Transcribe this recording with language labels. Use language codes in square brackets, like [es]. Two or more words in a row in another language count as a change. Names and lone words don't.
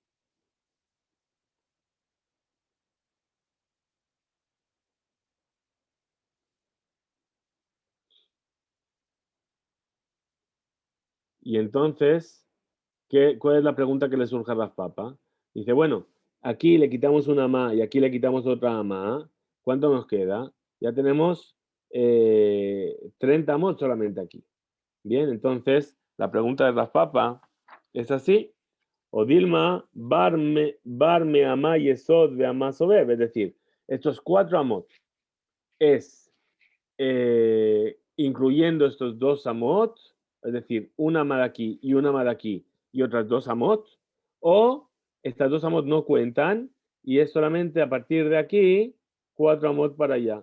[es] Y entonces, ¿cuál es la pregunta que le surge a Rav Papa? Dice, bueno, aquí le quitamos una ama y aquí le quitamos otra ama. ¿Cuánto nos queda? Ya tenemos 30 amot solamente aquí. Bien, entonces la pregunta de Rav Papa es así. [arc] או דילמא בר מאמה יסוד ואמה סובב. [es] Es decir, estos 4 amot es incluyendo estos 2 amot, es decir, una ama de aquí y una ama de aquí y otras 2 amot, o estas 2 amot no cuentan y es solamente a partir de aquí 4 amot para allá.